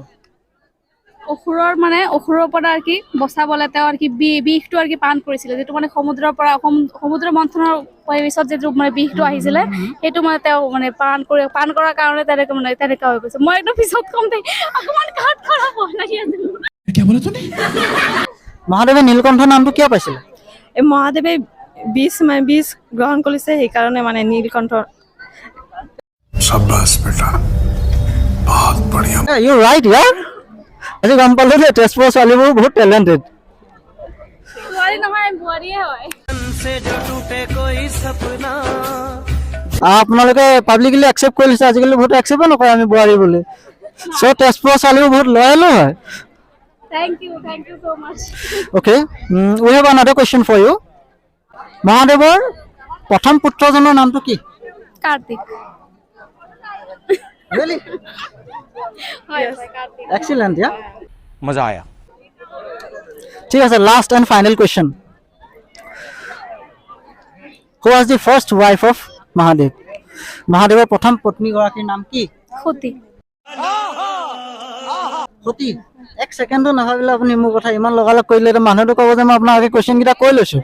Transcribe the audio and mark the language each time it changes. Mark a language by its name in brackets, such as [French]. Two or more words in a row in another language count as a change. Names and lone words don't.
[Assamese] অসুৰৰ মানে অসুৰৰ পৰা আৰু কি বচাবলৈ তেওঁ আৰু কি বিষটো আৰু কি পান কৰিছিলে, যিটো মানে সমুদ্ৰৰ পৰা সমুদ্ৰ মন্থনৰ পিছত যিটো মানে বিষটো আহিছিলে সেইটো মানে তেওঁ মানে পান কৰাৰ কাৰণে তেনেকৈ মানে তেনেকুৱা হৈ গৈছে। মই একদম পিছত কম দেই, অকণমান কাট খৰাব লাগি আছে। মহাদেৱে নীলকণ্ঠ নামটো কিয় পাইছিলে? এই মহাদেৱে বিষ গ্ৰহণ কৰিছে, সেইকাৰণে মানে নীলকণ্ঠ। [Hindi] शाबाश बेटा, बहुत बढ़िया। [English] you right yaar. [Assamese] আজি গম পালোঁ যে তেজপুৰৰ ছোৱালীবোৰ বহুত টেলেণ্টেড। বোৱাৰী নহয়, বোৱাৰীয়ে হয়। আপোনালোকে পাব্লিকলি একচেপ্ট কৰি লৈছে, আজিকালি বহুত একচেপ্টে নকৰে আমি বোৱাৰী বুলি। চ' তেজপুৰৰ ছোৱালীবোৰ বহুত লয়েলো হয়। [English] Thank you so much. OK, we have another question for you. [Assamese] মহাদেৱৰ প্ৰথম পুত্ৰজনৰ নামটো কি? কাৰ্তিক। [English] Really? Yes, কাৰ্তিক। Excellent, yeah. [Hindi] मजा आया। [Assamese] ঠিক আছে, [English] last and final question. Who was the first wife of Mahadev? [Assamese] মহাদেৱৰ প্ৰথম পত্নীগৰাকীৰ নাম কি? সতী। সতী। এক ছেকেণ্ডো নাভাবিলে আপুনি মোৰ কথা ইমান লগালগ কৰিলে, মানুহটো ক'ব যে মই আপোনাৰ আগে কুৱেশ্যনকেইটা কৈ লৈছোঁ।